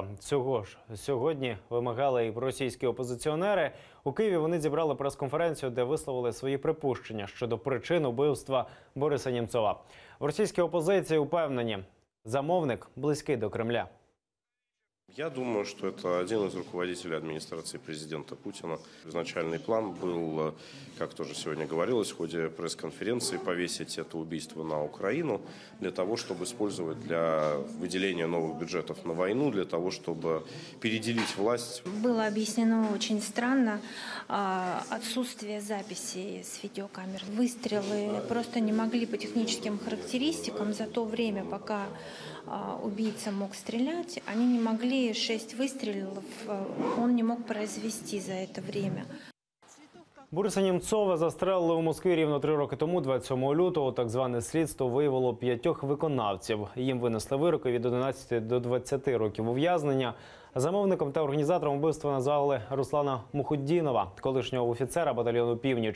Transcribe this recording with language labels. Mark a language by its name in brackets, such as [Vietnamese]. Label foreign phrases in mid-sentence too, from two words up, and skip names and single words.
[Ukrainian] Цього ж сьогодні вимагали і російські опозиціонери. У Києві вони зібрали прес-конференцію, де висловили свої припущення щодо причин убивства Бориса Нємцова. В російській опозиції упевнені, замовник близький до Кремля. [Russian] Я думаю, что это один из руководителей администрации президента Путина. Изначальный план был, как тоже сегодня говорилось, в ходе пресс-конференции повесить это убийство на Украину для того, чтобы использовать для выделения новых бюджетов на войну, для того, чтобы переделить власть. Было объяснено очень странно отсутствие записей с видеокамер. Выстрелы просто не могли по техническим характеристикам за то время, пока убийца мог стрелять, они не могли 6 выстрелов, он не мог произвести за это время. [Ukrainian] Бориса Нємцова застрелили у Москві рівно 3 роки тому, 27 лютого. Так зване слідство виявило 5 виконавців. Їм винесли вироки від 11 до 20 років ув'язнення. Замовником та організатором вбивства назвали Руслана Мухуддінова, колишнього офіцера батальйону «Північ».